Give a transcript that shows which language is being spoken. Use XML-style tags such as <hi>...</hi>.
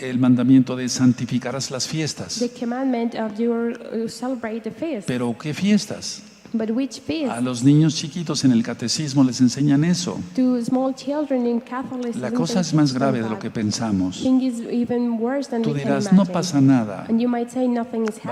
<es>el mandamiento de santificarás las fiestas.</es> <en>the commandment of you celebrate the feast.</en> <es>Pero ¿qué fiestas?</es> <en>But which feast?</en> <es>A los niños chiquitos en el catecismo les enseñan eso.</es> <en>To small children in Catholicism,</en> <es>La cosa es más grave de lo que pensamos.</es> <en>thing is even worse than</en> <es>Tú</es> <en>we can</en> <es>dirás,</es> <en>imagine.</en> <es>no pasa nada.</es> <en>And you might say nothing is happening.</en>